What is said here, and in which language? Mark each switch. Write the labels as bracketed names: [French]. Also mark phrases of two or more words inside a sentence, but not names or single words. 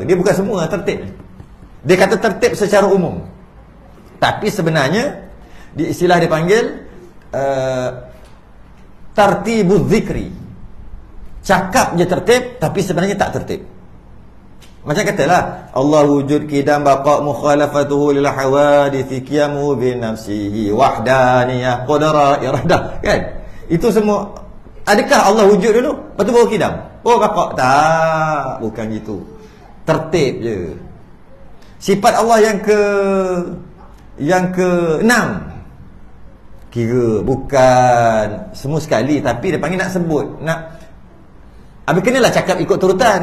[Malay] Dia bukan semua tertib. Dia kata tertib secara umum. Tapi sebenarnya di istilah dia panggil [Arabic] ترتيب الذكر. [Malay] Cakap je tertib, tapi sebenarnya tak tertib. Macam katalah Allah [Arabic] وجود قدم بقاء مخالفته للحوادث قيامه بنفسه وحدانية قدرة إرادة, [Malay] kan? Itu semua. Adakah Allah wujud dulu lepas tu baru qidam? Oh baqa? Tak, bukan gitu. Tertib je. Sifat Allah yang ke-6 kira bukan semua sekali, tapi dia panggil nak sebut, nak habis kenalah cakap ikut turutan.